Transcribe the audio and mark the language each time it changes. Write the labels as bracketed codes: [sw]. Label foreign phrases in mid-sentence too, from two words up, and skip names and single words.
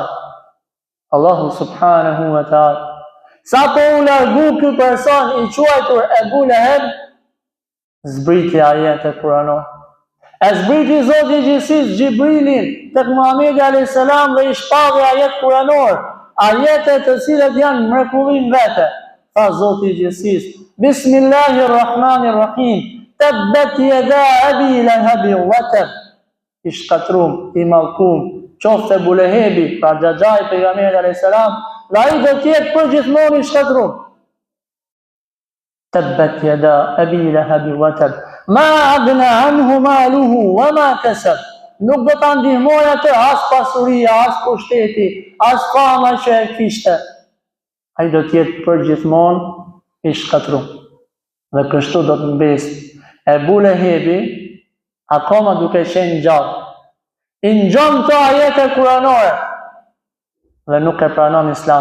[ar] الله سبحانه وتعالى. [sq] Sa po u largu ky person i quajtur Ebu Leheb, zbriti ajete kuranore. E zbriti Zoti i gjithësisë Xhibrilin tek Muhamedi a.s. dhe i shpalli ajet kuranor, ajete të cilat janë mrekullim vete. Tha Zoti i gjithësisë: [ar] بسم الله الرحمن الرحيم. تبت يدا أبي لهب وتب. [sq] I shkatrum, i mallkum, qoftë Ebu Lehebi, pra Xhaxhai pejgamberit a.s. dhe ai do të jetë përgjithmonë i shkatrum. [ar] تبت يدا أبي لهب وتب. ما أغنى عنه ماله وما كسب. [sq] nuk do ta ndihmoj atë as pasuria, as pushteti, as fama që e kishte. Ai do të jetë përgjithmonë i shkatruar. Dhe kështu do të mbesë. Ebu Lehebi, akoma duke qenë gjallë, i ngjon të ajete kuranore dhe nuk e pranon Islam.